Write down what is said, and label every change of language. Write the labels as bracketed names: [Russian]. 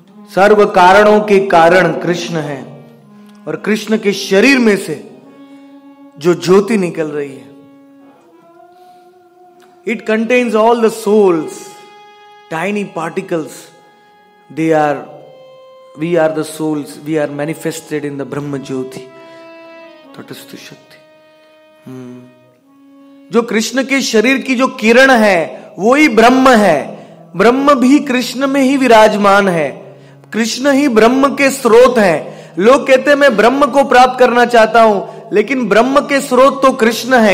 [Hindi] सर्व कारणों के कारण कृष्ण है, और कृष्ण के शरीर में से जो ज्योति निकल रही है, [English] it contains all the souls, tiny particles. We are the souls. We are manifested in the Brahma Jyoti. [Hindi] तटस्थ शक्ति। जो कृष्ण के शरीर की जो किरण है वही ब्रह्म है। ब्रह्म भी कृष्ण में ही विराजमान है। कृष्ण ही ब्रह्म के स्रोत हैं। लोग कहते हैं मैं ब्रह्म को प्राप्त करना चाहता हूं, लेकिन ब्रह्म के स्रोत तो कृष्ण है।